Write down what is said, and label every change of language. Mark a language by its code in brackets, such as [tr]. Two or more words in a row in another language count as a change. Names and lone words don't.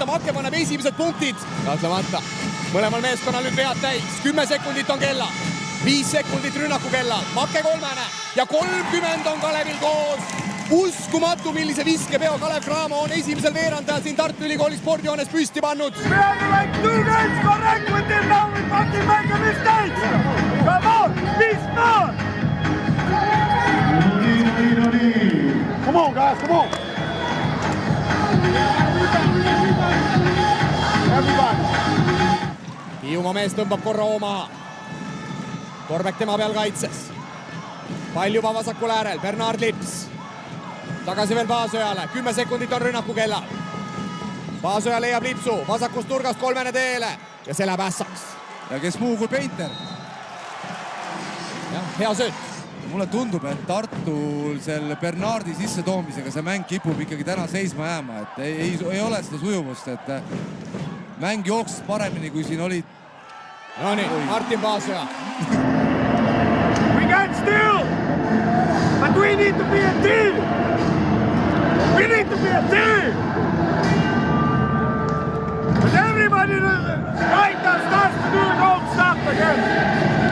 [et] Make paneb esimesed punktid. Kahtlemata. Mõlemal meeskonnal nüüd vead täis. 10 sekundit on kella. 5 sekundit rünnaku kella. Make kolmene. Ja 30 on Kalevil koos. Uskumatu, millise viskepeo Kalev Cramo on esimesel veerandaja siin Tartu Ülikooli spordijoones püsti pannud. [en] We are like 2 guys correct with him now with fucking make a mistake. Come on, be smart. Come on guys, come on. Everybody. [et] Hiiumaa mees tõmbab korra oma. Torbek tema peal kaitses. Pall juba vasakul äärel, Bernard Lips. Tagasi veel Paasojale, 10 sekundit on rünnaku kella. Paasoja leiab Lipsu, vasakust nurgast kolmene teele ja see läheb ässaks. Ja kes muu kui Painter. Ja, hea sööt. Mulle tundub, et Tartul selle Bernardi sisse toomisega see mäng kipub ikkagi täna seisma jääma, et ei ole seda sujuvust, et mäng jooksis paremini, kui siin olid. No nii, Martin Paasoja. [en] We can still, but we need to be a team. We need to be a team. But everybody right now starts to do his own stuff again.